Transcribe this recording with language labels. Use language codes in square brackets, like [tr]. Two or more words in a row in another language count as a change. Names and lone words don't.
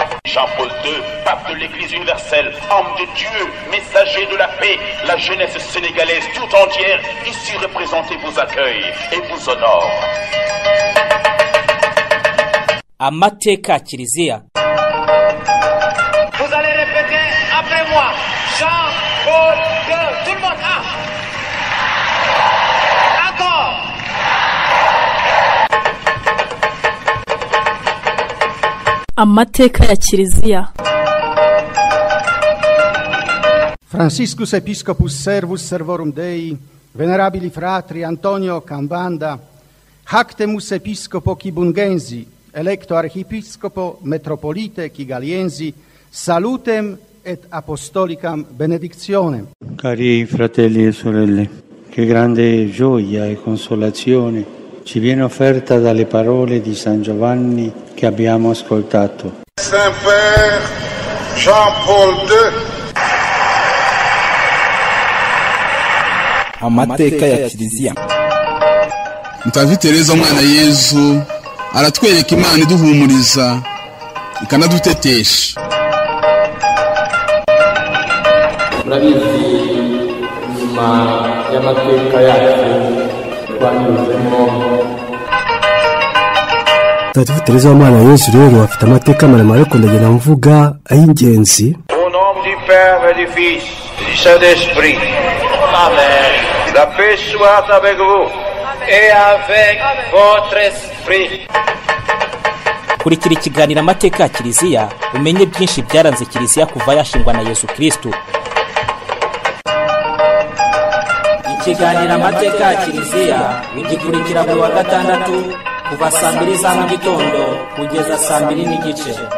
[fr] Jean-Paul II, pape de l'Église universelle, homme de Dieu, messager de la paix, la jeunesse sénégalaise tout entière, ici représentée, vous accueille et vous honore. [rw] Amateka Kiliziya. [fr] Vous allez répéter après moi. Jean-Paul II. Tout le monde. Encore. [rw] Amateka ya Kiliziya. [la] Franciscus Episcopus Servus Servorum Dei, venerabili fratri Antonio Cambanda, Hactemus Episcopo Kibungensi, electo Archiepiscopo Metropolite Kigaliensi, salutem et apostolicam benedictionem. [it] Cari fratelli e sorelle, che grande gioia e consolazione ci viene offerta dalle parole di San Giovanni che abbiamo ascoltato. [fr] Saint-Père Jean-Paul II. [rw] Amateka ya Kiliziya. Mutagatifu Tereza umwana Yezu aratwereka Imana iduhumuriza ikanadutetesha. Murabizi nyuma y'amateka yacu twanyuzemo. Mutagatifu Tereza umwana Yezu rero afite amateka maremare ko ndagenda mvuga ay'ingenzi. [fr] Au nom du Père et du Fils et du Saint-Esprit. Amen. La paix soit avec vous et avec votre esprit. [rw] Kurikira ikiganiro amateka ya Kiliziya umenye byinshi byaranze Kiliziya kuva yashingwa na Yesu Kristo. Ikiganiro amateka ya Kiliziya ugikurikira buri wa gatandatu kuva saa 2 za mu gitondo kugeza saa 2:30.